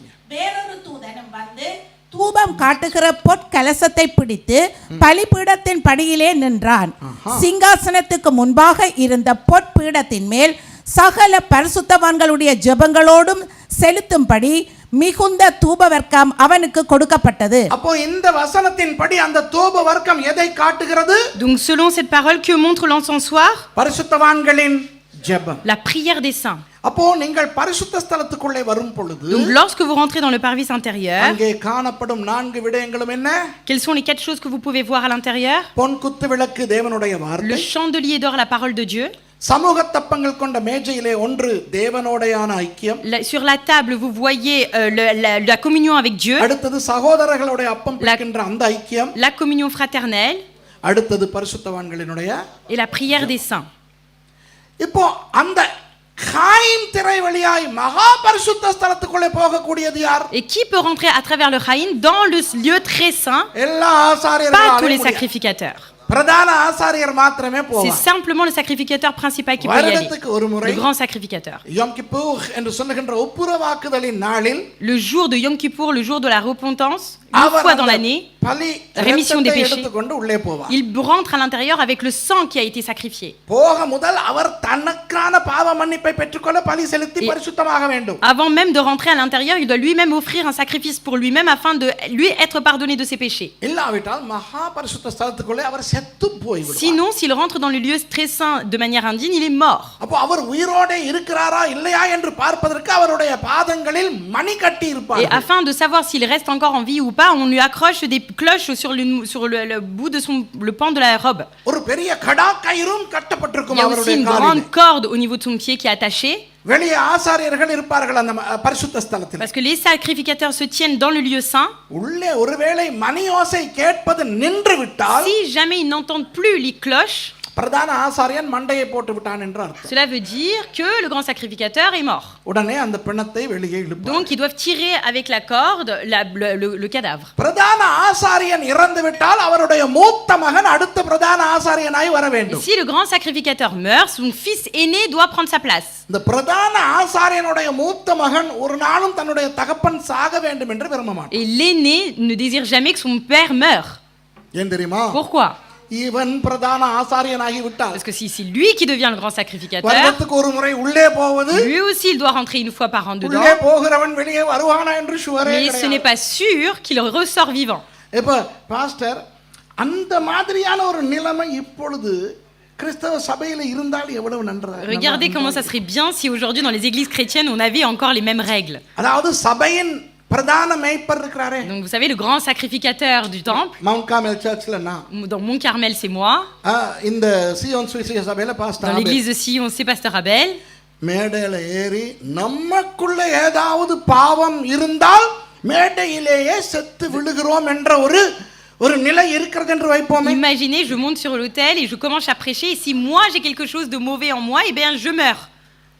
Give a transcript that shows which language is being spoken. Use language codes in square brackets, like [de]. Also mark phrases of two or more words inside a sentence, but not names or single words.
[ta] வேறொரு தூதனும் வந்து தூபம் காட்டுகிற பொற்கலசத்தை பிடித்து பலிபீடத்தின் படியிலே நின்றான். சிங்காசனத்துக்கு முன்பாக இருந்த பொற்பீடத்தின் மேல் சகல பரிசுத்தவான்களுடைய ஜெபங்களோடும் செலுத்தும்படி மிகுந்த தூப வர்க்கம் அவனுக்கு கொடுக்கப்பட்டது. அப்போ இந்த வசனத்தின்படி அந்த தூப வர்க்கம் எதை காட்டுகிறது? [fr] donc selon cette parole, que montre l'encensoir? [ta] பரிசுத்தவான்களின் ஜெபம். [fr] La prière des saints. [ta] அப்போ நீங்கள் பரிசுத்த ஸ்தலத்துக்குள்ளே வரும் பொழுது [fr] Donc lorsque vous rentrez dans le parvis intérieur, [ta] அங்கே காணப்படும் 4 விடயங்களும் என்ன? [fr] quelles sont les 4 choses que vous pouvez voir à l'intérieur? [ta] பொன் குத்து விளக்கு தேவனுடைய [fr] Le [ta] வார்த்தை. [fr] chandelier d'or, la parole de Dieu. [ta] சமூக தப்பங்கள் கொண்ட மேஜையிலே ஒன்று தேவனோடையான ஐக்கியம். [fr] Sur la table, vous voyez la communion avec Dieu, [ta] அடுத்தது சகோதரர்களுடைய அப்பம் பிடிக்கின்ற அந்த ஐக்கியம். [fr] la communion fraternelle [ta] அடுத்தது பரிசுத்தவான்களினுடைய. [fr] et la prière des saints. [ta] இப்போ அந்த காயின் திரை வழியாய் மகா பரிசுத்த ஸ்தலத்துக்குள்ளே போகக்கூடியது யார்? [fr] Et qui peut rentrer à travers le Chaïn dans le lieu très saint? [ta] எல்லா [fr] Pas tous les [ta] ஆசாரியர்களும் [fr] sacrificateurs. [ta] பிரதான ஆசாரியர் மாத்திரமே [fr] C'est [ta] போவார். [fr] simplement le sacrificateur principal qui peut y aller. [ta] வருடத்துக்கு ஒரு முறை [fr] Le grand sacrificateur. [ta] யோம் கிப்பூர் என்று சொல்லுகின்ற ஒப்புரவாக்குதலின் நாளில் [fr] Le jour de Yom Kippour, le jour de la repentance, une [ta] அவர் [fr] fois dans [ta] அந்த [fr] l'année, [ta] பலி [fr] rémission des [ta] இரத்தத்தை [fr] péchés. [ta] எடுத்துக்கொண்டு உள்ளே போவார். [fr] il rentre à l'intérieur avec le sang qui a été sacrifié. [ta] போக முதல் அவர் தனக்கான பாவ மன்னிப்பை பெற்றுக்கொள்ள பலி செலுத்தி [fr] Et- [ta] பரிசுத்தமாக வேண்டும். [fr] Avant même de rentrer à l'intérieur, il doit lui-même offrir un sacrifice pour lui-même afin de lui être pardonné de ses péchés. [ta] இல்லாவிட்டால் மகா பரிசுத்த ஸ்தலத்துக்குள்ளே அவர் செத்து போய்விடுவார். [fr] Sinon, s'il rentre dans le lieu très saint de manière indigne, il est mort. [ta] அப்போ அவர் உயிரோட இருக்கிறாரா இல்லையா என்று பார்ப்பதற்கு அவருடைய பாதங்களில் மணி கட்டி [fr] Et [ta] இருப்பார். [fr] afin de savoir s'il reste encore en vie ou pas, on lui accroche des cloches sur le bout de le pan de la robe. [ta] ஒரு பெரிய கடா கயிறும் [fr] Il [ta] கட்டப்பட்டிருக்கும் [fr] y a aussi [ta] அவருடைய [fr] une [ta] காலில். [fr] grande corde au niveau de son pied qui est attachée, [ta] வெளியே ஆசாரியர்கள் இருப்பார்கள் அந்த பரிசுத்த ஸ்தலத்தில். [fr] parce que les sacrificateurs se tiennent dans le lieu saint. [ta] உள்ளே ஒருவேளை மணி ஓசை கேட்பது நின்று விட்டால் [fr] Si jamais ils n'entendent plus les cloches, [ta] பிரதான ஆசாரியன் மண்டையை போட்டு விட்டான் என்று அர்த்தம். [fr] cela veut dire que le grand sacrificateur est mort. [ta] உடனே அந்த பிணத்தை வெளியே இழுப்பார். [fr] Donc ils doivent tirer avec la corde le cadavre. [ta] பிரதான ஆசாரியன் இறந்து விட்டால் அவருடைய மூத்த மகன் அடுத்த பிரதான ஆசாரியனாய் வர [fr] Et [ta] வேண்டும். [fr] si le grand sacrificateur meurt, son fils aîné doit prendre sa place. [ta] இந்த பிரதான ஆசாரியனுடைய மூத்த மகன் ஒரு நாளும் தன்னுடைய தகப்பன் சாக வேண்டும் என்று விரும்ப மாட்டான். [fr] Et l'aîné ne désire jamais que son père meure. [ta] ஏன் தெரியுமா? [fr] Pourquoi? [ta] இவன் பிரதான ஆசாரியனாகி விட்டால் [fr] Parce que si c'est lui qui devient le grand sacrificateur, [ta] வருடத்துக்கு ஒரு முறை உள்ளே போவது, [fr] lui aussi il doit rentrer une fois par an dedans. [ta] உள்ளே போகிறவன் வெளியே வருவானா என்று சுவரே [fr] Mais ce n'est [ta] கிடையாது. [fr] pas sûr qu'il ressort vivant. [ta] இப்ப பாஸ்டர் அந்த மாதிரியான ஒரு நிலைமை இப்பொழுது கிறிஸ்தவ சபையில இருந்தால் எவ்வளவு நன்றாக. [fr] Regardez comment ça serait bien si aujourd'hui dans les églises chrétiennes on avait encore les mêmes règles. [ta] அதாவது சபையின் பிரதான மேய்ப்பர் இருக்கிறாரே. [fr] Donc vous savez, le grand sacrificateur du temple, [ta] மவுண்ட் கார்மெல் சர்ச்ல நான் [fr] dans Mont Carmel c'est moi, [ta] இந்த சியோன் சுவிசேஷ சபையில [fr] dans [ta] பாஸ்டர் [fr] l'église de Sion c'est Pasteur Abel. [ta] மேடையில ஏறி நமக்குள்ள ஏதாவது பாவம் இருந்தால் மேடையிலேயே செத்து விழுகிறோம் என்ற ஒரு நிலை இருக்கிறது என்று வைப்போமே. [fr] Imaginez, je monte sur l'autel et je commence à prêcher et si moi j'ai quelque chose de mauvais en moi, eh bien je meurs.